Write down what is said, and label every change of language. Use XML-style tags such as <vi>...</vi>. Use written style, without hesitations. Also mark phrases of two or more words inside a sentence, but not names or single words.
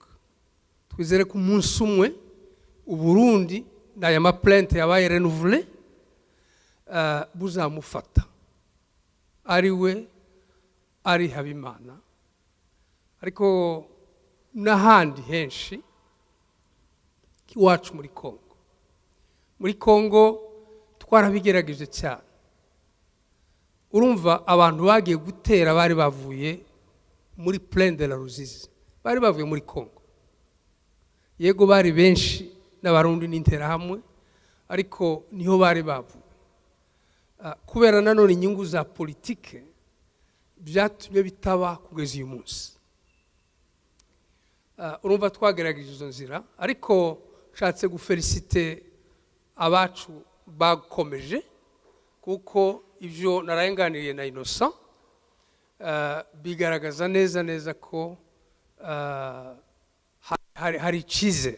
<rw>Twizere ko umunsi umwe Uburundi n'aya maplainte yabaye renouvelé buzamufata ari we ari Habimana, ariko n'ahandi henshi iwacu muri Kongo. Muri Kongo twarabigerageje cyane. Urumva abantu bagiye gutera bari bavuye muri Plaine de la Ruzizi, bari bavuye muri Kongo. Yego bari benshi n'abarundi n'interahamwe, ariko niho bari bavuye. Kubera nanone inyungu za politike byatumye bitaba kugeza uyu munsi. Urumva twagerageje izo nzira, ariko nshatse gufelicite abacu bakomeje, kuko ibyo narayenganiriye na Innocent bigaragaza neza ko hari icyizere.</rw>